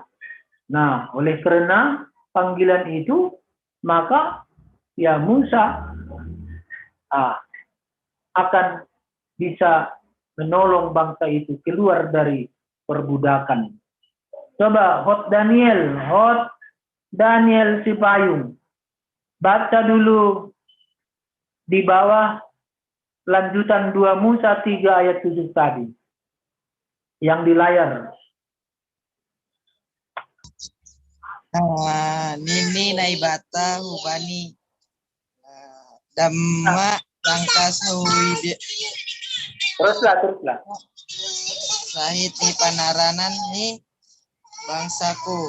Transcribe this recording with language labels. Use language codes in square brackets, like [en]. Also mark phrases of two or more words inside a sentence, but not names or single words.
[id] Nah, oleh karena panggilan itu, maka ya Musa akan bisa menolong bangsa itu keluar dari perbudakan. Coba Hot Daniel Sipayung, baca dulu di bawah lanjutan 2 Musa 3 ayat 7 tadi, yang di layar. [bts] Nini naibata hubani damma tangkas huide. [id] Teruslah. [bts] Sahid ni panaranan ni bangsaku.